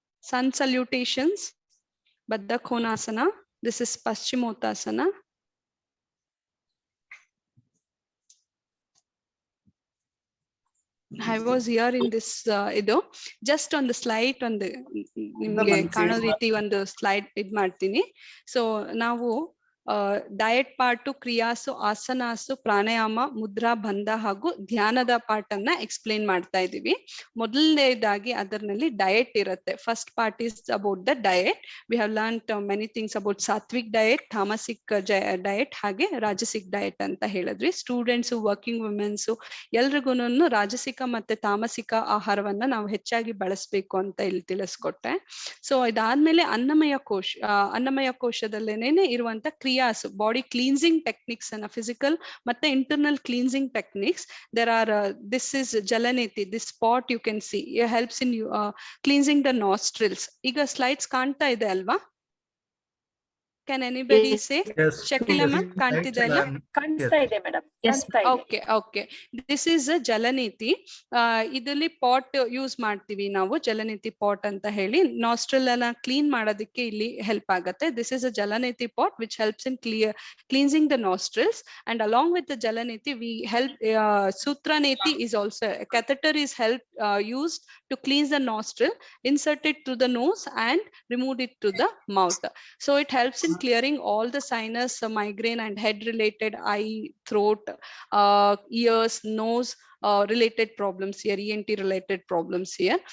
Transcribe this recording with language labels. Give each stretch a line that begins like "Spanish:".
English: Sun salutations, Baddha Konasana. This is Paschimothasana. I was here in this just on the slide on the
Kannada: ನಿಮ್ಗೆ ಕಾಣೋ ರೀತಿ ಒಂದು slide ಇದ್ ಮಾಡ್ತೀನಿ. So ನಾವು ಡಯಟ್ ಪಾರ್ಟ್, ಕ್ರಿಯಾಸು, ಆಸನಾಸು, ಪ್ರಾಣಾಯಾಮ, ಮುದ್ರಾ, ಬಂಧ ಹಾಗೂ ಧ್ಯಾನದ ಪಾರ್ಟ್ ಅನ್ನ ಎಕ್ಸ್ಪ್ಲೇನ್ ಮಾಡ್ತಾ ಇದೀವಿ. ಮೊದಲನೇದಾಗಿ ಅದರಲ್ಲಿ ಡಯಟ್ ಇರುತ್ತೆ.
English: First part is about the diet. We have learned many things about sattvic diet, tamasic diet
Kannada: ಹಾಗೆ
English: rajasic diet
Kannada: ಅಂತ ಹೇಳಿದ್ವಿ. ಸ್ಟೂಡೆಂಟ್ಸ್, ವರ್ಕಿಂಗ್ ವುಮೆನ್ಸ್ ಎಲ್ರಿಗೂ ರಾಜಸಿಕ ಮತ್ತೆ ತಾಮಸಿಕ ಆಹಾರವನ್ನ ನಾವು ಹೆಚ್ಚಾಗಿ ಬಳಸಬೇಕು ಅಂತ ಇಲ್ಲಿ ತಿಳಿಸ್ಕೊಟ್ಟೆ. ಸೊ ಇದಾದ್ಮೇಲೆ ಅನ್ನಮಯ ಕೋಶದಲ್ಲೇನೆ ಇರುವಂತ ಕ್ರಿಯಾಸ್, ಬಾಡಿ ಕ್ಲೀನ್ಸಿಂಗ್ ಟೆಕ್ನಿಕ್ಸ್ ಅನ್ನ, ಫಿಸಿಕಲ್ ಮತ್ತೆ internal cleansing techniques.
English: There are this is Jalaneti. This spot you can see, it helps in cleansing the nostrils.
Kannada: ಈಗ ಸ್ಲೈಡ್ಸ್ ಕಾಣ್ತಾ ಇದೆ ಅಲ್ವಾ?
English: Can anybody say?
Kannada: Shakila ma'am, ಕಾಣ್ತಿದೆ ಅಲ್ಲ? ಕಾಣಿಸ್ತಾ ಇದೆ madam.
English: Okay. This is a Jalaneti.
Kannada: ಇದರಲ್ಲಿ pot use ಮಾಡ್ತೀವಿ ನಾವು, ಜಲನೇತಿ ಪಾಟ್ ಅಂತ ಹೇಳಿ. ನಾಸ್ಟ್ರಲ್ ಅನ್ನ ಕ್ಲೀನ್ ಮಾಡೋದಕ್ಕೆ ಇಲ್ಲಿ ಹೆಲ್ಪ್ ಆಗುತ್ತೆ.
English: This is a Jalaneti pot which helps in cleansing the nostrils, and along with the Jalaneti we help Sutraneti is also a catheter is used to cleanse the nostril, insert it through the nose and remove it to the mouth. So it helps in clearing all the sinus, migraine and head related, eye, throat, ears, nose related problems here, ENT related problems here.